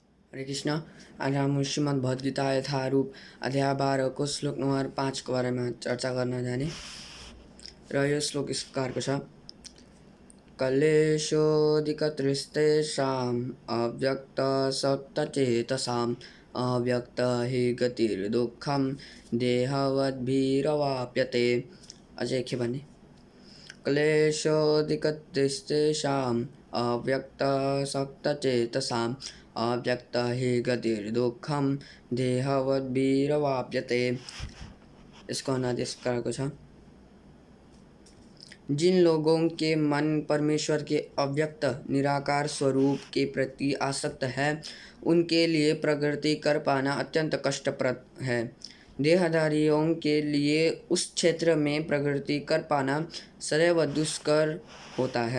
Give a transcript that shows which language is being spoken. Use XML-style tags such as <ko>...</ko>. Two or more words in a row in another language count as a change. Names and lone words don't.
<hi>हरे कृष्णा। आज हम श्रीमद् भगवद गीता यथारूप अध्याय 12 को श्लोक नंबर 5 के बारे में चर्चा करना जाने</hi> <ne>र यो</ne> <hi>श्लोक इस प्रकार</hi> <ne>को छ।</ne> <sa>कलेशोऽधिकतृस्तेषाम् अव्यक्तसप्तचेतसाम् अव्यक्त हि गतिर्दुःखं देहवद्भिरवाप्यते।</sa> <ne>अझै एक खेप भने</ne> <sa>क्लेशोऽधिकतृस्तेषाम् अव्यक्तसप्तचेतसाम् अव्यक्त हि गतिर्दुःखं देहवद्भिरवाप्यते।</sa> <hi>इसको अनुवाद इस प्रकार</hi> <ne>को छ।</ne> <hi>जिन लोगों के मन परमेश्वर के अव्यक्त निराकार स्वरूप के प्रति आसक्त है, उनके लिए प्रगति कर पाना अत्यंत कष्टप्रद है। देहधारियों के लिए उस क्षेत्र में प्रगति कर पाना सदैव दुष्कर होता है।</hi>